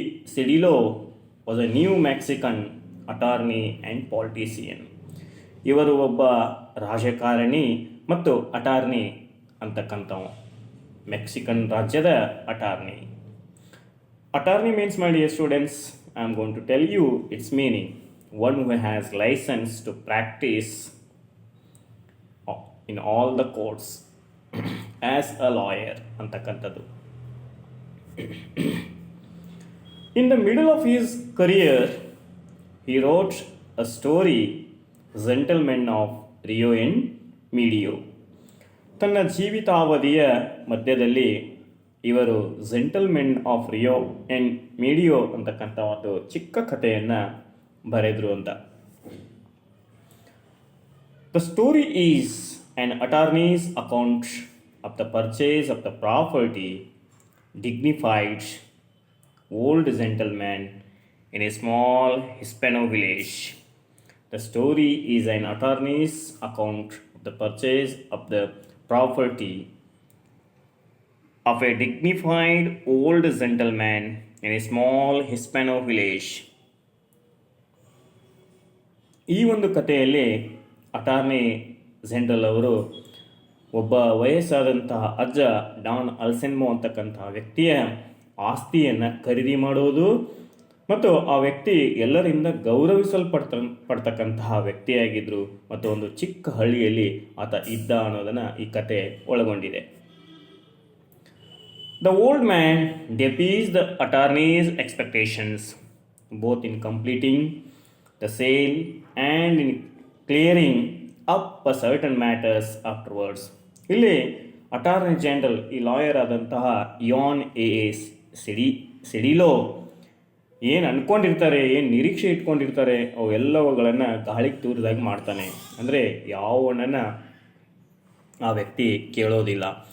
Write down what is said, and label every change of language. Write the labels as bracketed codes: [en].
[en] Cedillo was a New Mexican attorney and politician. [kn] ಇವರು ಒಬ್ಬ ರಾಜಕಾರಣಿ ಮತ್ತು ಅಟಾರ್ನಿ ಅಂತಕ್ಕಂಥವು. ಮೆಕ್ಸಿಕನ್ ರಾಜ್ಯದ attorney. [en] Attorney means, my dear students, I am going to tell you its meaning. One who has license to practice in all the courts as a lawyer ಅಂತಕ್ಕಂಥದ್ದು. In the middle of his career, he wrote a story, Gentlemen of Rio and Medio. [kn] ತನ್ನ ಜೀವಿತಾವಧಿಯ ಮಧ್ಯದಲ್ಲಿ ಇವರು gentlemen of Rio and ಮೀಡಿಯೋ ಅಂತಕ್ಕಂಥ ಒಂದು ಚಿಕ್ಕ ಕಥೆಯನ್ನು ಬರೆದರು ಅಂತ. [en] The story is an attorney's account of the purchase of the property dignified old gentleman in a small Hispano village. The story is an attorney's account of the purchase of the property of a dignified old gentleman in a small Hispano village. [kn] ಈ ಒಂದು ಕಥೆಯಲ್ಲಿ attorney general ಅವರು ಒಬ್ಬ ವಯಸ್ಸಾದಂತಹ ಅಜ್ಜ Don ಅಲ್ಸೆನ್ಮೋ ಅಂತಕ್ಕಂತಹ ವ್ಯಕ್ತಿಯ ಆಸ್ತಿಯನ್ನು ಖರೀದಿ ಮಾಡುವುದು ಮತ್ತು ಆ ವ್ಯಕ್ತಿ ಎಲ್ಲರಿಂದ ಪಡ್ತಕ್ಕಂತಹ ವ್ಯಕ್ತಿಯಾಗಿದ್ದರು ಮತ್ತು ಒಂದು ಚಿಕ್ಕ ಹಳ್ಳಿಯಲ್ಲಿ ಆತ ಇದ್ದ ಅನ್ನೋದನ್ನು ಈ ಕತೆ ಒಳಗೊಂಡಿದೆ. [en] The old man defies the attorney's expectations, both in completing the sale and in clearing up certain matters afterwards. [kn] ಇಲ್ಲಿ ಅಟಾರ್ನಿ ಜನರಲ್, ಈ ಲಾಯರ್ ಆದಂತಹ ಇಯಾನ್ ಎ ಸೆಡಿಲೋ ಏನು ಅಂದ್ಕೊಂಡಿರ್ತಾರೆ, ಏನು ನಿರೀಕ್ಷೆ ಇಟ್ಕೊಂಡಿರ್ತಾರೆ, ಅವೆಲ್ಲವುಗಳನ್ನು ಗಾಳಿಗೆ ತೂರಿದಾಗ ಮಾಡ್ತಾನೆ. ಅಂದರೆ ಯಾವಣ್ಣನ್ನು ಆ ವ್ಯಕ್ತಿ ಕೇಳೋದಿಲ್ಲ.